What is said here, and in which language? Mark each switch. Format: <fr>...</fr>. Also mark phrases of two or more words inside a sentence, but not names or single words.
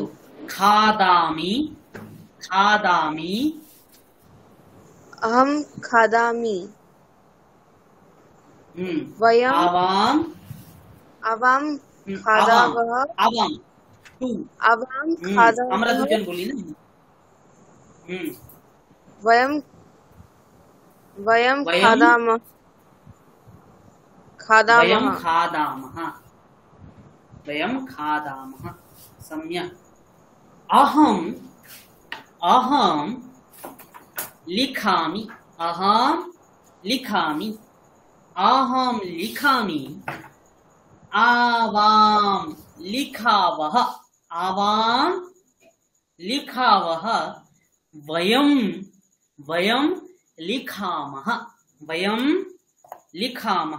<sa>खादामि, खादामि, अहं खादामि, वयं आवां आवां खादावः, आवां तू आवां खादावः,</sa> <bn>আমরা দুজন বলি না।</bn> <sa>वयं वयं खादामः, वयं खादामः, वयं खादामः। सम्यक्। अहं अहं लिखामि, अहं लिखामि, अहं लिखामि, आवां लिखावः, आवां लिखावः, वयं वयं लिखामः, वयं लिखामः।</sa>